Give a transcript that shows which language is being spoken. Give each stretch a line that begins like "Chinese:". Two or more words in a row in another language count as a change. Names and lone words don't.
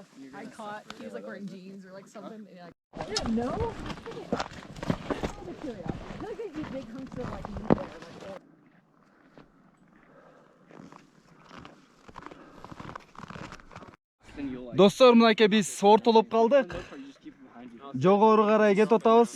English: I caught. He was like wearing jeans or like something. Yeah. I didn't know. I'm curious. I feel like these big hunks of like meat there. Like,
Kyrgyz: Достор, мынакей биз ортолоп калдык. Жогору карай кетип атабыз.